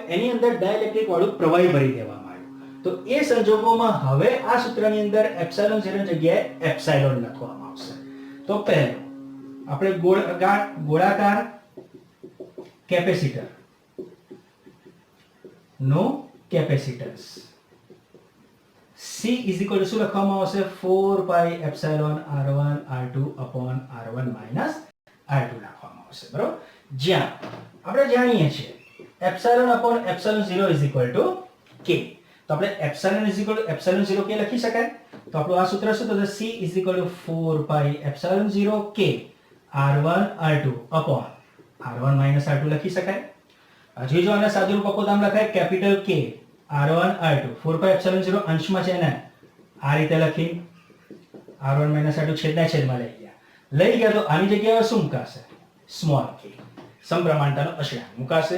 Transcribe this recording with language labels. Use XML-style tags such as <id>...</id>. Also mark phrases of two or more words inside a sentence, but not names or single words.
<gu>એની અંદર ડાઇલેક્ટ્રિક વાળું પ્રવાહી ભરી દેવામાં આવ્યું. તો એ સંજોગોમાં હવે આ સૂત્રની અંદર એપ્સિલોન 0 ની જગ્યાએ એપ્સિલોન લખવામાં આવશે. તો પહેલું આપણે ગોળાકાર કેપેસિટર નો કેપેસિટન્સ</gu> <en>C is equal to</en> <gu>શું લખવામાં આવશે</gu> <en>4πε r1 r2 upon r1 minus r2</en> <gu>લખવામાં આવશે. બરોબર, જ્યાં આપણે જાણીએ છીએ એપ્સિલોન upon એપ્સિલોન 0</gu> <en>is equal to k.</en> <gu>તો આપણે એપ્સિલોન</gu> <en>is equal to</en> <gu>એપ્સિલોન 0 k લખી શકાય. તો આપણું આ સૂત્ર શું થશે?</gu> <en>C is equal to 4πε0 k r1 r2 upon r1 minus r2</en> <gu>લખી શકાય. હજી જો આને સાદુરૂપ આપો તો આમ લખાય કેપિટલ K r1 r2 4πε0 અંશમાં છે ને આ રીતે લખી r1 - r2 છેદમાં લઈ ગયા તો આની જગ્યાએ શું મુકાશે? સ્મોલ k સમપ્રમાણતાનો અચળાંક મુકાશે.</gu>